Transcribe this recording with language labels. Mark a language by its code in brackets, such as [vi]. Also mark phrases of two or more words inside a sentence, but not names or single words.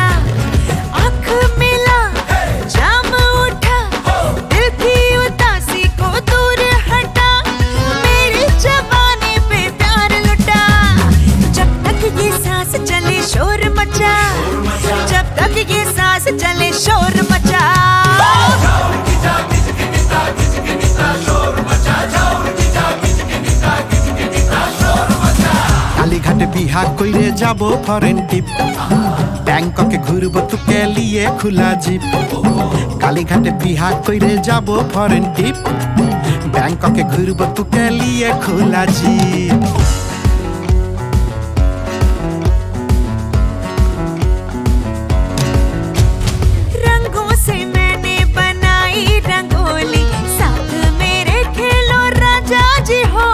[hi] आँख मिला जाम उठा, दिल की उदासी को दूर हटा। मेरी जवानी पे प्यार लुटा, जब तक ये सांस चले शोर मचा। जब तक ये सांस चले शोर मचा। [bn] কালীঘাটে বিহা কইরে যাব [en] foreign trip, [bn] ব্যাংককে ঘুরব তোকে লিয়ে খোলা জিপ। কালীঘাটে বিহা কইরে যাব [en] foreign trip, [bn] ব্যাংককে ঘুরব তোকে লিয়ে খোলা জিপ। [hi] रंगों से मैंने बनाई रंगोली, साथ मेरे खेलो राजा जी हो।